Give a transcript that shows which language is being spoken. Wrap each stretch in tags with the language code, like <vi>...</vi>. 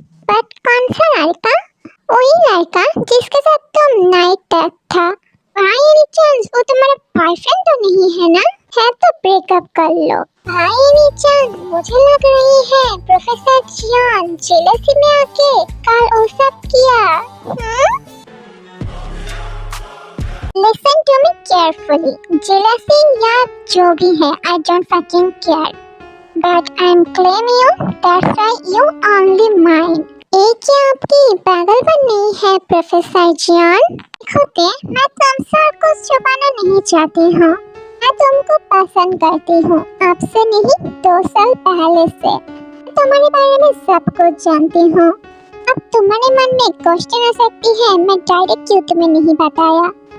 <hi>But कौन सा लड़का? वही लड़का जिसके साथ तुम नाइट टैक था। भाई एनी चांस वो तुम्हारा बॉयफ्रेंड तो नहीं है ना? है तो ब्रेकअप कर लो। भाई एनी चांस मुझे लग रही है प्रोफेसर जियान जेलसी में आके कल वो सब किया।</hi> <en>Listen to me carefully. Jealousy</en> <hi>या जो भी है,</hi> <en>I don't fucking care. But I'm claiming you. That's why you only mine.</en> <hi>एक क्या आपकी पागलपन नहीं है प्रोफेसर जियान? देखो मैं तुमसे और कुछ छुपाना नहीं चाहती हूँ। मैं तुमको पसंद करती हूँ, आपसे नहीं 2 साल पहले से। मैं तुम्हारे बारे में सब कुछ जानती हूँ। अब तुम्हारे मन में क्वेश्चन आ सकती है मैं डायरेक्ट क्यों तुम्हें नहीं बताया।</hi>